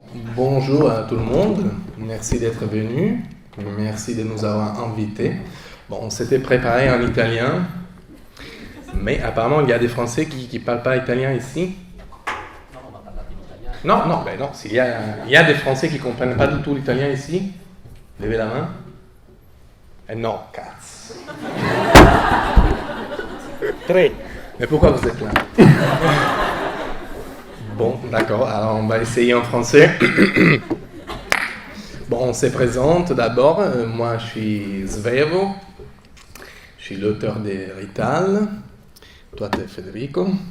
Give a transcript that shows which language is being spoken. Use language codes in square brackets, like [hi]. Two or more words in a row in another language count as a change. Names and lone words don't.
[fr] Bonjour à tout le monde, merci d'être venu, merci de nous avoir invités. Bon, on s'était préparé en italien, mais apparemment il y a des Français qui ne parlent pas italien ici. Non, non, ben non, il y a des Français qui ne comprennent pas du tout l'italien ici. Levez la main. Non, cazzo. Tre. Mais pourquoi vous êtes là? Bon, d'accord, alors on va essayer en français. Bon, on se présente d'abord. Moi, je suis Svevo. Je suis l'auteur des Rital. Toi, tu es Federico.